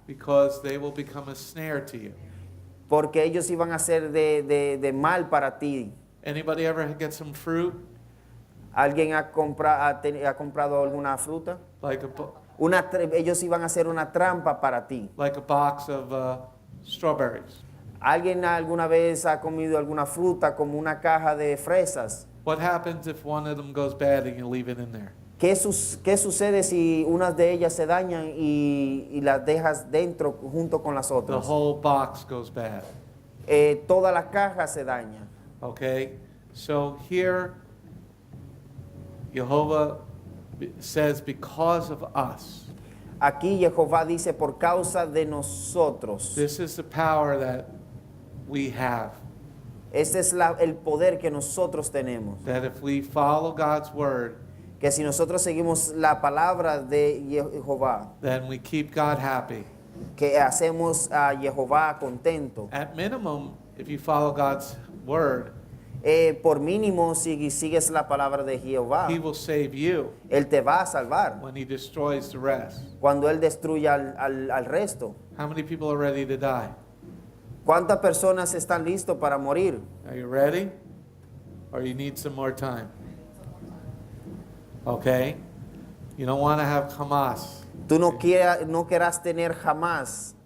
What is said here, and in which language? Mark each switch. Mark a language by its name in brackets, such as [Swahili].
[English] because they will become a snare to you. [Spanish] porque ellos iban a ser de mal para ti. [English] Anybody ever get some fruit? [Spanish] ¿Alguien ha comprado alguna fruta? [English] Like [Spanish] Ellos iban a hacer una trampa para ti. [English] like a box of strawberries. [Spanish] ¿Alguien alguna vez ha comido alguna fruta como una caja de fresas? [English] What happens if one of them goes bad and you leave it in there? [Spanish] ¿Qué sucede si unas de ellas se dañan y las dejas dentro junto con las [English] The [Spanish] otras? [English] whole box goes bad. [Spanish] Toda la caja se daña. [English] Okay? So here, Jehovah says, because of us. [Spanish] Aquí Jehová dice por causa de nosotros. [English] This is the power that we have. [Spanish] Ese es el poder que nosotros tenemos. [English] That if we follow God's word, [Spanish] Que si nosotros seguimos la palabra de Jehová, [English] then we keep God happy. [Spanish] que hacemos a Jehová contento. [English] At minimum, if you follow God's word, [Spanish] Por mínimo, si sigues la palabra de Jehová, [English] He will save you [Spanish] Él te va a salvar [English] when He destroys the rest. [Spanish] cuando Él destruya al resto. [English] How many people are ready to die? [Spanish] ¿Cuántas personas están listos para morir? [English] Are you ready? Or you need some more time? Okay? You don't want to have Hamas. [Spanish] Tú no quieras tener jamás.